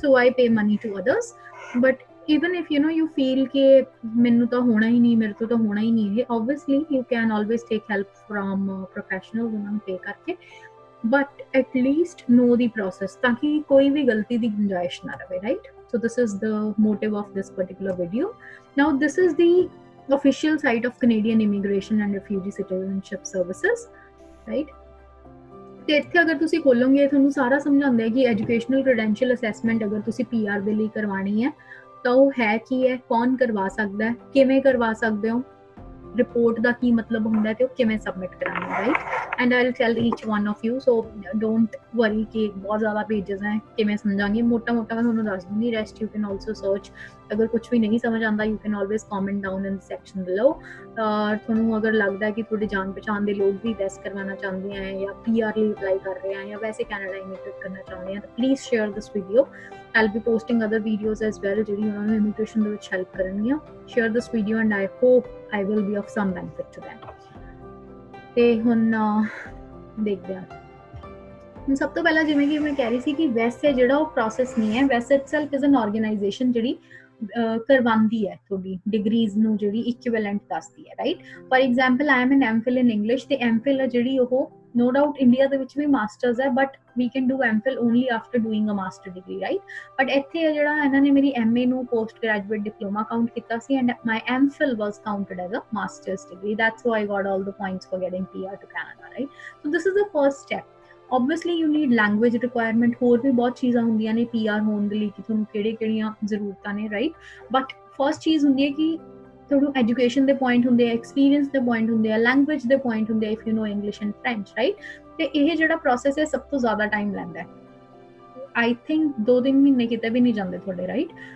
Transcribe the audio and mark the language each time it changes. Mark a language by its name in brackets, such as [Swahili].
[English] so I pay money to others, but even if you feel [Punjabi] ਕਿ ਮੈਨੂੰ ਤਾਂ ਹੋਣਾ ਹੀ ਨਹੀਂ, ਮੇਰੇ ਤੋਂ ਤਾਂ ਹੋਣਾ ਹੀ ਨਹੀਂ ਇਹ, [English] obviously you can always take help from professionals [Punjabi] ਉਹਨਾਂ ਨੂੰ pay ਕਰਕੇ, [English] but at least know the process [Punjabi] ਤਾਂ ਕਿ ਕੋਈ ਵੀ ਗਲਤੀ ਦੀ ਗੁੰਜਾਇਸ਼ ਨਾ ਰਹੇ, [English] right? So this is the motive of this particular video. Now this is the official site of Canadian Immigration and Refugee Citizenship Services, right? [Punjabi] ਤੇ ਇੱਥੇ ਅਗਰ ਤੁਸੀਂ ਖੋਲੋਗੇ ਤੁਹਾਨੂੰ ਸਾਰਾ ਸਮਝਾਉਂਦਾ ਹੈ ਕਿ ਐਜੂਕੇਸ਼ਨਲ ਕ੍ਰੈਡੈਂਸ਼ੀਅਲ ਅਸੈਸਮੈਂਟ ਅਗਰ ਤੁਸੀਂ PR ਦੇ ਲਈ ਕਰਵਾਉਣੀ ਹੈ ਤਾਂ ਉਹ ਹੈ ਕੀ ਹੈ, ਕੌਣ ਕਰਵਾ ਸਕਦਾ ਹੈ, ਕਿਵੇਂ ਕਰਵਾ ਸਕਦੇ ਹੋ, ਰਿਪੋਰਟ ਦਾ ਕੀ ਮਤਲਬ ਹੁੰਦਾ ਹੈ, ਤੇ ਉਹ ਕਿਵੇਂ ਸਬਮਿਟ ਕਰਾਉਣੀ ਹੈ, right. [English] and I will tell each one of you, so don't worry [Punjabi] ਕਿ ਬਹੁਤ ਜ਼ਿਆਦਾ ਪੇਜਸ ਹੈ, ਕਿਵੇਂ ਸਮਝਾਂਗੇ, ਮੋਟਾ ਮੋਟਾ ਮੈਂ ਤੁਹਾਨੂੰ ਦੱਸ ਦੂੰਗੀ, [English] Rest you can also search. [Punjabi] ਅਗਰ ਕੁਝ ਵੀ ਨਹੀਂ ਸਮਝ ਆਉਂਦਾ, [English] You can always comment down in section below. [Punjabi] ਤੁਹਾਨੂੰ ਅਗਰ ਲੱਗਦਾ ਹੈ ਕਿ ਤੁਹਾਡੇ ਜਾਣ ਪਛਾਣ ਦੇ ਲੋਕ ਵੀ WES ਕਰਵਾਉਣਾ ਚਾਹੁੰਦੇ ਹੈ ਜਾਂ PR ਲਈ ਅਪਲਾਈ ਕਰ ਰਹੇ ਹੈ ਜਾਂ ਵੈਸੇ ਕੈਨੇਡਾ ਇਮੀਗ੍ਰੇਟ ਕਰਨਾ ਚਾਹੁੰਦੇ ਹੈ, ਤਾਂ [English] Please share this video. I'll be posting other videos as well [Punjabi] ਜਿਹੜੀ ਉਹਨਾਂ ਨੂੰ ਇਮੀਗ੍ਰੇਸ਼ਨ ਦੇ ਵਿੱਚ ਹੈਲਪ ਕਰਨਗੀਆਂ। [English] Share this video and I hope I will be of some benefit to them. [Punjabi] ਤੇ ਹੁਣ ਦੇਖਦੇ ਹਾਂ। ਹੁਣ ਸਭ ਤੋਂ ਪਹਿਲਾਂ ਜਿਵੇਂ ਕਿ ਮੈਂ ਕਹਿ ਰਹੀ ਸੀ ਕਿ WES ਹੈ ਜਿਹੜਾ ਉਹ ਪ੍ਰੋਸੈਸ ਨਹੀਂ ਹੈ, [English] WES itself is an organization [Punjabi] ਜਿਹੜੀ ਕਰਵਾਉਂਦੀ ਹੈ ਤੁਹਾਡੀ ਡਿਗਰੀਜ਼ ਨੂੰ, ਜਿਹੜੀ ਇਕੁਇਵਲੈਂਟ ਦੱਸਦੀ ਹੈ, right. [English] for example I am an MPhil in English, [Punjabi] ਤੇ MPhil ਹੈ ਜਿਹੜੀ ਉਹ no doubt ਇੰਡੀਆ ਦੇ ਵਿੱਚ ਵੀ ਮਾਸਟਰਸ ਹੈ, [English] But we can do MPhil only after doing a master degree, right? [Punjabi] But ਇੱਥੇ ਹੈ ਜਿਹੜਾ ਇਹਨਾਂ ਨੇ ਮੇਰੀ MA ਨੂੰ ਪੋਸਟ ਗ੍ਰੈਜੂਏਟ ਡਿਪਲੋਮਾ ਕਾਊਂਟ ਕੀਤਾ ਸੀ, [English] and my MPhil was counted as a master's degree. That's how I got all the points for getting PR to Canada, right? So this is the first step. Obviously you need language requirement, [Punjabi] ਹੋਰ ਵੀ ਬਹੁਤ ਚੀਜ਼ਾਂ ਹੁੰਦੀਆਂ ਨੇ PR ਹੋਣ ਦੇ ਲਈ ਕਿ ਤੁਹਾਨੂੰ ਕਿਹੜੀਆਂ ਜ਼ਰੂਰਤਾਂ ਨੇ, ਰਾਈਟ। ਬਟ ਫਸਟ ਚੀਜ਼ ਹੁੰਦੀ ਹੈ ਕਿ ਤੁਹਾਨੂੰ ਐਜੂਕੇਸ਼ਨ ਦੇ ਪੁਆਇੰਟ ਹੁੰਦੇ ਆ, ਐਕਸਪੀਰੀਅੰਸ ਦੇ ਪੁਆਇੰਟ ਹੁੰਦੇ ਆ, ਲੈਂਗੁਏਜ ਦੇ ਪੁਆਇੰਟ ਹੁੰਦੇ ਆ, [English] if you know English and French, [Punjabi] right. ਤੇ ਇਹ ਜਿਹੜਾ ਪ੍ਰੋਸੈਸ ਹੈ ਸਭ ਤੋਂ ਜ਼ਿਆਦਾ ਟਾਈਮ ਲੈਂਦਾ ਹੈ। ਆਈ ਥਿੰਕ 2-3 ਮਹੀਨੇ ਕਿਤੇ ਵੀ ਨਹੀਂ ਜਾਂਦੇ ਤੁਹਾਡੇ, ਰਾਈਟ।